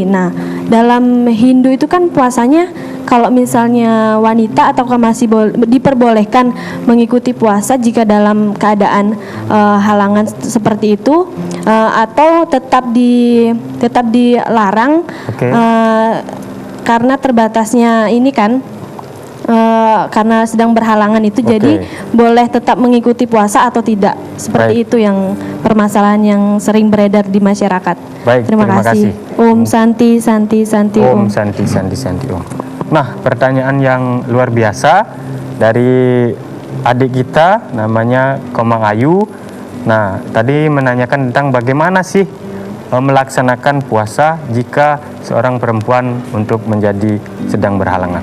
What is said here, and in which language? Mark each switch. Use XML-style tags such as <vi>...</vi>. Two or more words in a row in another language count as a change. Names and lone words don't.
<id>Nah, dalam Hindu itu kan puasanya kalau misalnya wanita atau masih diperbolehkan mengikuti puasa jika dalam keadaan halangan seperti itu atau tetap dilarang. Okay. Karena terbatasnya ini kan karena sedang berhalangan itu, jadi boleh tetap mengikuti puasa atau tidak, seperti itu yang permasalahan yang sering beredar di masyarakat. Baik, terima kasih.</id> <sa>Om Santi Santi Santi Om Santi Santi Santi Om.</sa> <id>Nah, pertanyaan yang luar biasa dari adik kita namanya Komang Ayu. Nah, tadi menanyakan tentang bagaimana sih melaksanakan puasa jika seorang perempuan untuk menjadi sedang berhalangan.</id>